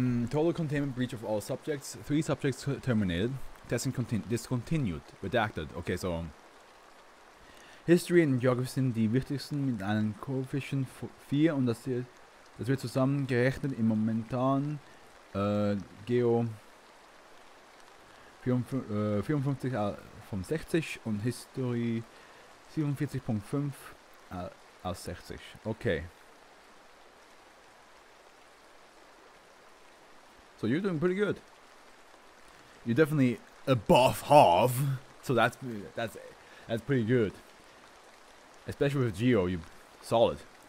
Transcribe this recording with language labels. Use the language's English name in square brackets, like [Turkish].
[English] Total containment breach of all subjects. 3 subjects terminated. Testing discontinued. Redacted. [German] Okay, so History und Geography sind die wichtigsten mit einem Coefficient 4 und das wird zusammengerechnet im momentan Geo 54 von 60 und History 47.5 aus 60. [English] Okay. So you're doing pretty good. You're definitely above half. So that's pretty good. Especially with Geo, you solid.